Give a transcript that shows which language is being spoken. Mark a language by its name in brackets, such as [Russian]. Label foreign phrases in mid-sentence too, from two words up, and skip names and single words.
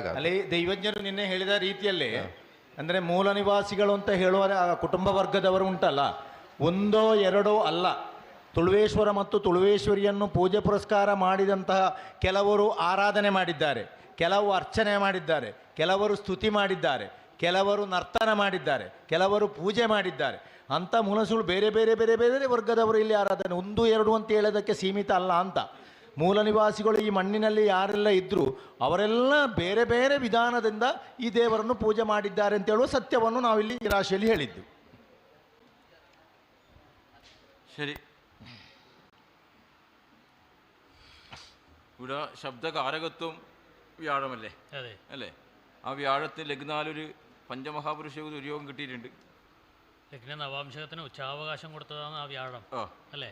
[Kannada] ಅಲ್ಲಿ ದೈವಜ್ಞರು ನಿನ್ನೆ ಹೇಳಿದ ರೀತಿಯಲ್ಲಿ, ಅಂದರೆ ಮೂಲ ನಿವಾಸಿಗಳು ಅಂತ ಹೇಳುವ ಕುಟುಂಬ ವರ್ಗದವರು ಉಂಟಲ್ಲ, ಒಂದೋ ಎರಡೋ ಅಲ್ಲ, ತುಳುವೇಶ್ವರ ಮತ್ತು ತುಳುವೇಶ್ವರಿಯನ್ನು ಪೂಜೆ ಪುರಸ್ಕಾರ ಮಾಡಿದಂತಹ ಕೆಲವರು ಆರಾಧನೆ ಮಾಡಿದ್ದಾರೆ, ಕೆಲವು ಅರ್ಚನೆ ಮಾಡಿದ್ದಾರೆ, ಕೆಲವರು ಸ್ತುತಿ ಮಾಡಿದ್ದಾರೆ, ಕೆಲವರು ನರ್ತನ ಮಾಡಿದ್ದಾರೆ, ಕೆಲವರು ಪೂಜೆ ಮಾಡಿದ್ದಾರೆ. ಅಂಥ ಮೂಲಸುಳು ಬೇರೆ ಬೇರೆ ಬೇರೆ ಬೇರೆ ವರ್ಗದವರು ಇಲ್ಲಿ ಆರಾಧನೆ, ಒಂದು ಎರಡು ಅಂತ ಹೇಳೋದಕ್ಕೆ ಸೀಮಿತ ಅಲ್ಲ ಅಂತ. ಮೂಲ ನಿವಾಸಿಗಳು ಈ ಮಣ್ಣಿನಲ್ಲಿ ಯಾರೆಲ್ಲ ಇದ್ದರೂ ಅವರೆಲ್ಲ ಬೇರೆ ಬೇರೆ ವಿಧಾನದಿಂದ ಈ ದೇವರನ್ನು ಪೂಜೆ ಮಾಡಿದ್ದಾರೆ ಅಂತ ಹೇಳುವ ಸತ್ಯವನ್ನು ನಾವಿಲ್ಲಿ ಈ ರಾಶಿಯಲ್ಲಿ ಹೇಳಿದ್ದು. [Malayalam] ശരി. ഇവിടെ ശബ്ദകാരകത്വം വ്യാഴമല്ലേ? അതെ അല്ലേ? ആ വ്യാഴത്തിന് ലഗ്നാലൊരു പഞ്ചമഹാപുരുഷ ഒരു യോഗം കിട്ടിയിട്ടുണ്ട്. ലഗ്ന നവാംശകത്തിന് ഉച്ചാവകാശം കൊടുത്തതാണ് ആ വ്യാഴം അല്ലേ?